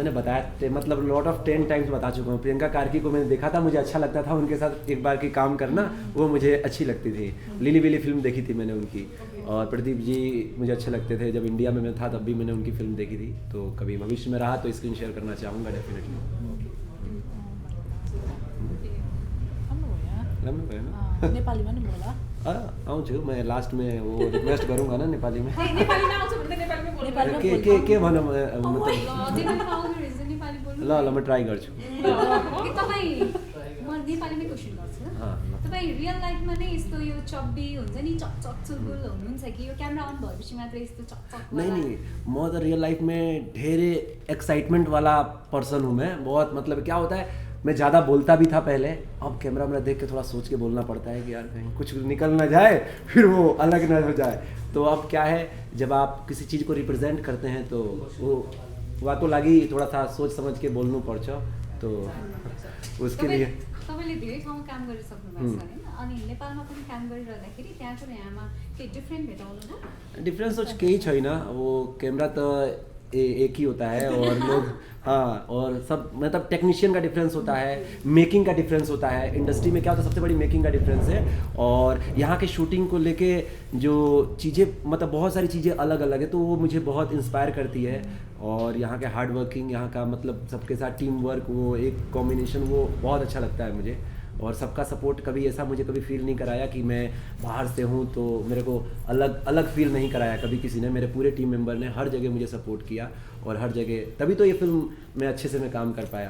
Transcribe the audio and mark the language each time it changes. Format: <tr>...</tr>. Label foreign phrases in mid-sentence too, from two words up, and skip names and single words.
<hi>मैंने बताया, मतलब</hi> <en>lot of 10 times</en> <hi>बता चुका हूँ। प्रियंका कार्की को मैंने देखा था, मुझे अच्छा लगता था उनके साथ एक बार की काम करना, वो मुझे अच्छी लगती थी। लिली विली फिल्म देखी थी मैंने उनकी, और प्रदीप जी मुझे अच्छे लगते थे। जब इंडिया में मैं था तब भी मैंने उनकी फिल्म देखी थी, तो कभी भविष्य में रहा तो</hi> <en>screen share</en> <hi>करना चाहूँगा डेफिनेटली।</hi> <ne>राम्रो भयो यहाँ। राम्रो भयो ना? नेपालीमा नि बोला</ne> <hi>आउँछु मैं लास्ट में वो रिक्वेस्ट करूँगा ना नेपाली में</hi> <ne>नेपालीमा आउँछ भने त नेपालीमै बोल्नु नेपालीमा के भनौँ मतलब नेपाली आउनु रहेछ नेपाली बोल्नु ल म ट्राई गर्छु कि तपाईँ म नेपालीमै क्वेसन गर्छु ल हाँ। तपाईँ</ne> <en>real life</en> <ne>नै यस्तो यो चब्बी हुन्छ नि चकचक चुलबुल हुनुहुन्छ कि यो</ne> <en>camera on</en> <ne>भएपछि मात्र यस्तो चकचक</ne> <hi>नहीं मैं तो</hi> <en>real life</en> <hi>में ढेरे एक्साइटमेंट वाला पर्सन हूँ मैं बहुत मतलब क्या होता है मैं ज़्यादा बोलता भी था पहले अब कैमरा में देख के थोड़ा सोच के बोलना पड़ता है कि यार कहीं कुछ निकल ना जाए फिर वो अलग ना हो जाए तो अब क्या है जब आप किसी चीज़ को रिप्रेजेंट करते हैं तो वो वातो लागी थोड़ा सा सोच समझ के</hi> <ne>बोल्नु पर्छ</ne> <hi>तो उसके लिए</hi> <ne>तपाईँले धेरै ठाउँमा काम गरिसक्नु भएको छ होइन अनि नेपालमा पनि काम गरिरहँदाखेरि त्यहाँको र यहाँमा केही डिफ्रेन्ट भेटाउनु भयो</ne> <hi>डिफरेंस तो</hi> <ne>केही छैन</ne> <hi>वो कैमरा तो एक ही होता है और लोग हाँ और सब मतलब टेक्नीशियन का डिफरेंस होता है मेकिंग का डिफरेंस होता है इंडस्ट्री में क्या होता है सबसे बड़ी मेकिंग का डिफरेंस है और यहाँ के शूटिंग को लेके जो चीज़ें मतलब बहुत सारी चीज़ें अलग अलग है तो वो मुझे बहुत इंस्पायर करती है और यहाँ के</hi> <en>hard working</en> <hi>यहाँ का मतलब सबके साथ</hi> <en>team work</en> <hi>वो एक कॉम्बिनेशन वो बहुत अच्छा लगता है मुझे और सबका सपोर्ट कभी ऐसा मुझे कभी फील नहीं कराया कि मैं बाहर से हूँ तो मेरे को अलग अलग फील नहीं कराया कभी किसी ने मेरे पूरे</hi> <en>team member</en> <hi>ने हर जगह मुझे सपोर्ट किया और हर जगह तभी तो ये फिल्म में अच्छे से मैं काम कर पाया</hi>